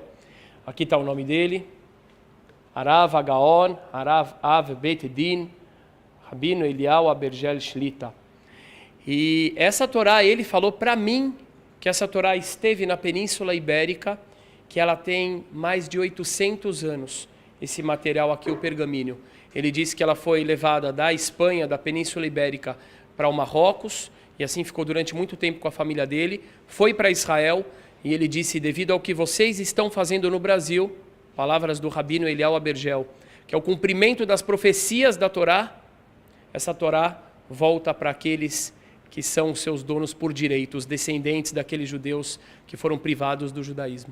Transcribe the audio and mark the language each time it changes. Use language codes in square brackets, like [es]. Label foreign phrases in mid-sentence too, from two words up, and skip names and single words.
[pt] Aqui está o nome dele, [he] הרב הגאון, הרב אב בית דין, [pt] Rabino Eliyahu Abergel Shlita. E essa Torá, ele falou para mim que essa Torá esteve na Península Ibérica, que ela tem mais de 800 anos. Esse material aqui, o pergaminho. Ele disse que ela foi levada da Espanha, da Península Ibérica, para o Marrocos, e assim ficou durante muito tempo com a família dele, foi para Israel, e ele disse, devido ao que vocês estão fazendo no Brasil, palavras do Rabino Eliyahu Abergel, que é o cumprimento das profecias da Torá, essa Torá volta para aqueles que são seus donos por direito, os descendentes daqueles judeus que foram privados do judaísmo.